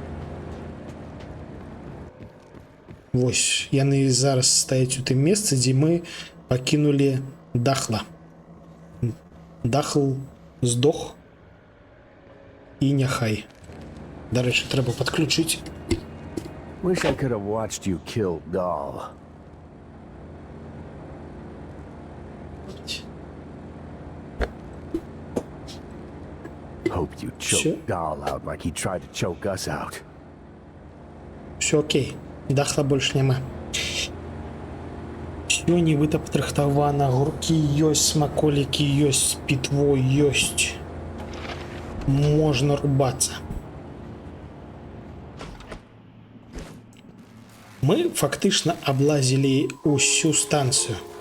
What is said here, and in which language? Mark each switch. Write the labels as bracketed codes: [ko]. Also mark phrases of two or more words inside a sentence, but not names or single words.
[be] Вось, яны зараз стаяць у тым месцы, дзе мы пакінулі Дахла. Дахл здох. І няхай. Дарэчы, трэба падключыць. [en] Wish I could have watched you kill Dahl. Hoped you choked Dahl out like he tried to choke us out. [be] Все окей. Дахла больш няма. Всё нібыта падрыхтавана. Гуркі ёсць, смаколікі ёсць, пітво ёсць. Можна рубацца. Мы фактычна аблазілі ўсю станцыю.